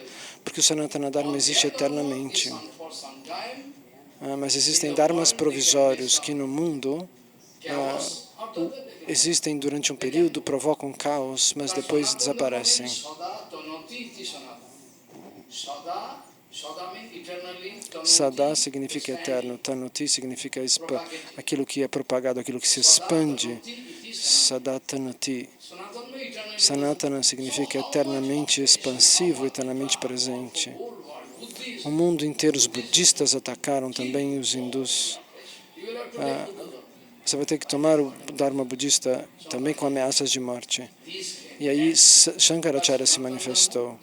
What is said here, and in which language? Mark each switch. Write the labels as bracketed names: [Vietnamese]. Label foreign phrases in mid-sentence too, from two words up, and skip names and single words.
[Portuguese] Porque o [Sanskrit] सनातन धर्म [Portuguese] existe eternamente. Mas existem dharmas provisórios que no mundo existem durante um período, provocam caos, mas depois desaparecem. Sada significa eterno, tanoti significa aquilo que é propagado, aquilo que se expande. [Sanskrit] सदा तनोति. [Portuguese] Sanatana significa eternamente expansivo, eternamente presente. O mundo inteiro, os budistas atacaram também os hindus. Você vai ter que tomar o Dharma budista também com ameaças de morte. E aí Shankaracharya se manifestou.